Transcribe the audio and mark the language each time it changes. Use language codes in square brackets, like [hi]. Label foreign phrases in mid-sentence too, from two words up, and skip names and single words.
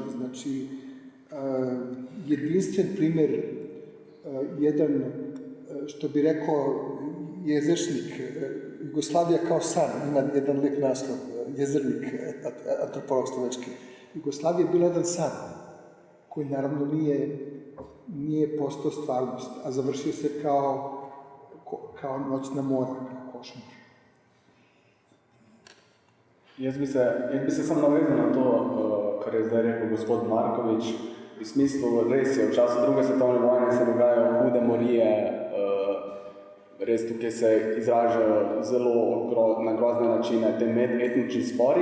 [sr] Znači, jedinstven primjer, jedan, što bi rekao jezeršnik, Jugoslavija kao san, ima jedan lijep naslov, jezernik, antropolog slovački. Jugoslavija je bila jedan san, koji naravno nije postao stvarnost, a završio se kao noćna mora, kao košmar. [sl] Jaz bi se sam navezal na to, kar je zdaj rekel gospod Markovič. V smislu, res je, v času druge svetovne vojne se dogajajo hude morije, res tukaj se izražajo zelo na grozne načine te medetnični spori.